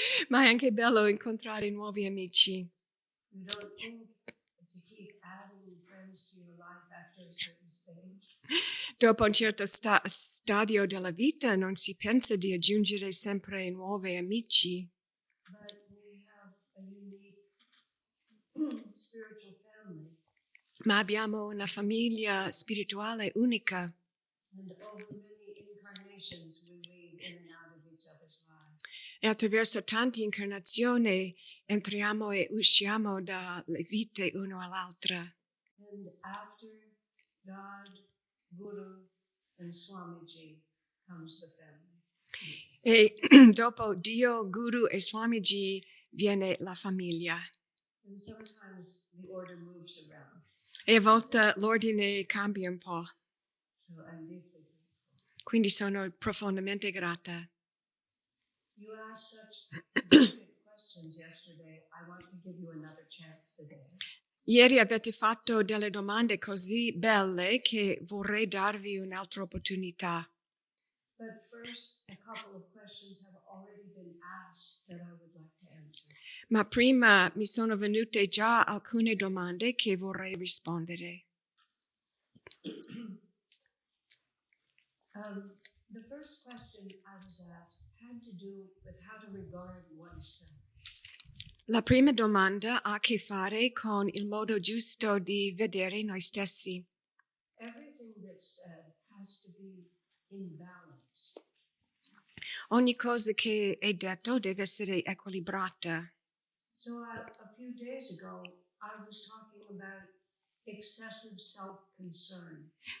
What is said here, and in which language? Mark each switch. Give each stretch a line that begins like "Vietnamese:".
Italian: Ma è anche bello incontrare nuovi amici.
English: You don't think to keep adding friends to your life after a certain stage.
Italian: Dopo un certo stadio della vita non si pensa di aggiungere sempre nuovi amici,
English: But we have a unique spiritual family.
Italian: ma abbiamo una famiglia spirituale unica
English: And over many incarnations we weave in and out of each other's lives.
Italian: e attraverso tante incarnazioni entriamo e usciamo dalle vite uno all'altra.
English: And after God, Guru, and Swamiji comes the family.
Italian: E dopo Dio, Guru e Swamiji viene la famiglia.
English: And sometimes the order moves around.
Italian: E a volte l'ordine cambia un po',
English: So I'm deeply grateful.
Italian: quindi sono profondamente grata.
English: You asked such brilliant questions yesterday. I want to give you another chance today.
Italian: Ieri avete fatto delle domande così belle che vorrei darvi un'altra opportunità.
English: But first, a couple of questions have already been asked that I would like to answer.
Italian: Ma prima mi sono venute già alcune domande che vorrei rispondere.
English: The first question I was asked had to do with how to regard oneself.
Italian: La prima domanda ha a che fare con il modo giusto di vedere noi stessi.
English: Everything that's said has to be in balance.
Italian: Ogni cosa che è detto deve essere equilibrata.
English: So a few days ago, I was talking about excessive self-concern.